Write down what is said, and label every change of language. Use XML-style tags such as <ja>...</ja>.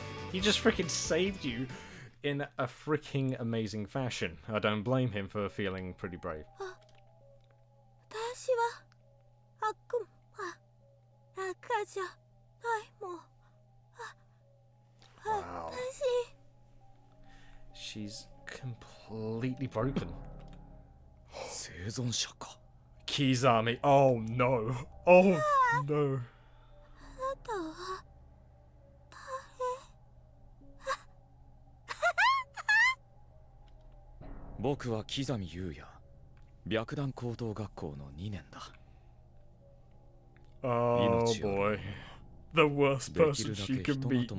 <en>He just freaking saved you in a freaking amazing fashion. I don't blame him for feeling pretty brave.</en> <ja>私は悪魔、赤じゃないもん。</ja> <en>Wow. She's completely broken.</en> <ja>生存者か。</ja> <en>Kizami. Oh no. Oh no.</en> <ja>あなたは僕は木ami優也、白檀高等学校の2年だ。</ja> <en>Oh boy. The worst person she can meet.</en>